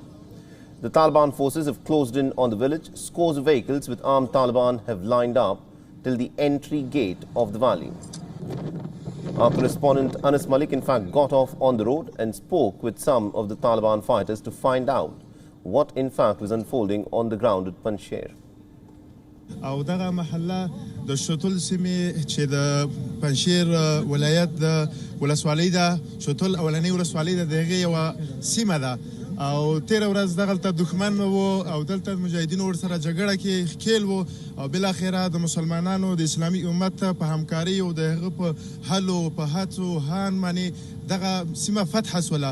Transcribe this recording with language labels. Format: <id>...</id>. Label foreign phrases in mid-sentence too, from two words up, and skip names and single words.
<en>The Taliban forces have closed in on the village. Scores of vehicles with armed Taliban have lined up till the entry gate of the valley. Our correspondent Anas Mallick, in fact, got off on the road and spoke with some of the Taliban fighters to find out what, in fact, was unfolding on the ground at Panjshir.</en> <ps>او دغه محله د شتل سیمې چې د پنجشیر ولایت د ولسوالۍ ده شتل اولنۍ ولسوالۍ ده دغه یو سیمه ده او تیر ورځ دغلته دښمن وو او دلته مجاهدینو ورسره جګړه کې ښکیل وو او بالاخره د مسلمانانو د اسلامي امت په همکاري او دغه په حل او په هڅو هان باندې دغه سیمه فتح شوله.</ps>